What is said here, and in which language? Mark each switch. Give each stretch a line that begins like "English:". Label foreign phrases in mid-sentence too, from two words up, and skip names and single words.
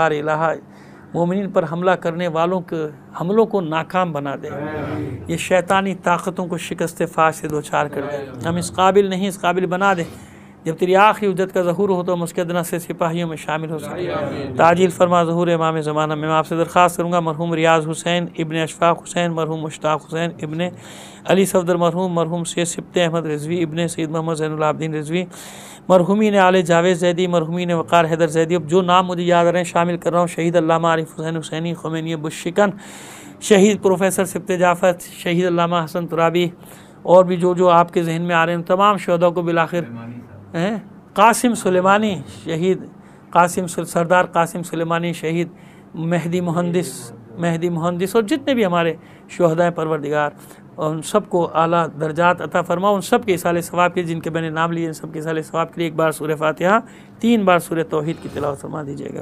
Hindi: बार इलाहा मोमिनीन पर हमला करने वालों के हमलों को नाकाम बना दे, ये शैतानी ताकतों को शिकस्त फाश से दो चार कर दे। हम इस काबिल नहीं, इस काबिल बना दे जब तेरी आखिरी उज्जत का ज़हूर हो तो हम उसके अदना से सिपाहियों में शामिल हो सकें। ताजील फरमा ज़हूर इमाम ज़माना में। मैं आपसे दरख्वास्त करूँगा मरहूम रियाज़ हुसैन इब्ने अशफाक़ हुसैन, मरहूम मुश्ताक़ हुसैन इब्ने अली सफ़दर मरहूम, मरहूम सैयद सिब्ते अहमद रिज़वी इब्ने सैयद मोहम्मद ज़ैनुल आबदीन रिज़वी, मरहूमीन आले जावेद ज़ैदी, मरहूमीन वक़ार हैदर ज़ैदी, अब जो नाम मुझे याद आ रहे हैं शामिल कर रहा हूँ। शहीद अल्लामा आरिफ हुसैन हुसैनी ख़ुमैनी बुश्शिकन, शहीद प्रोफेसर सिब्ते जाफ़त, शहीद अल्लामा हसन तुराबी, और भी जो आपके जहन में आ रहे हैं तमाम शहदा को बिलाखिर हैं। कासिम सुलेमानी शहीद, कासिम सरदार कासिम सुलेमानी शहीद, मेहदी मुहंदिस और जितने भी हमारे शुहदा परवरदिगार, और उन सबको आला दर्जात अता फरमा। उन सब के इसाले सवाब के जिनके मैंने नाम लिए, इन सब के इसाले सवाब के लिए एक बार सूरह फातिहा, 3 बार सूरह तौहीद की तिलावत फरमा दीजिएगा।